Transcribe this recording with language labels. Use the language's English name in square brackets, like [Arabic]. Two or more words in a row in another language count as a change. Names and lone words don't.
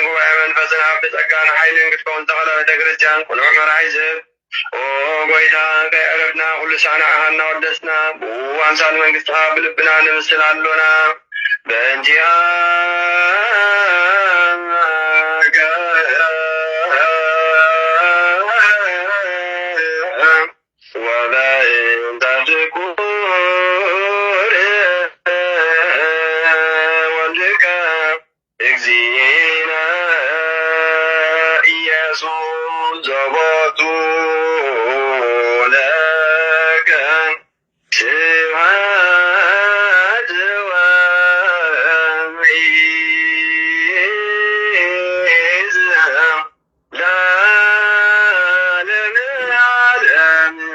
[Tigrinya] ጉባኤ መንፈስን ኣብ ብጸጋን ሓይልን ክትከውን ዝተኸለ ቤተ ክርስቲያን ቁኑዕ መራሒ ዝህብ ኦ ጐይታ ከይዕረፍና ኩሉ ሳዕና ኢኻ እናወደስና ብኡ ኣምሳል መንግሥትኻ ብልብና ንምስል ኣሎና በእንቲአከ [Geez] ወበእንተ ትኩር ወልድከ እግዚእነ ኢየሱስ ዘቦቱ ለከ ስብሐት ወምሒዝ ለዓለመ ዓለም